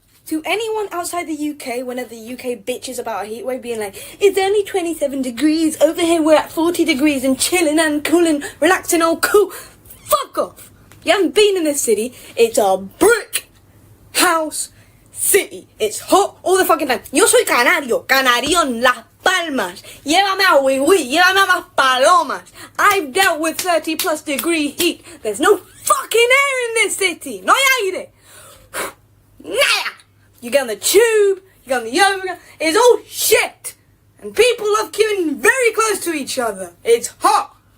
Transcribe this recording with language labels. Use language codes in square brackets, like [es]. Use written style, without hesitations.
[en] To anyone outside the UK, whenever the UK bitches about a heatwave, being like, it's only 27 degrees. Over here we're at 40 degrees and chilling and cooling, relaxing all cool. Fuck off. You haven't been in this city. It's a brick house city. It's hot all the fucking time. [es] Yo soy canario en Las Palmas. Llévame a Wiwi, llévame a más palomas. [en] I've dealt with 30 plus degree heat. There's no fucking air in this city. [es] No hay aire. Nada. [en] You get on the tube, you get on the overground, it's all shit. And people love queuing very close to each other. It's hot.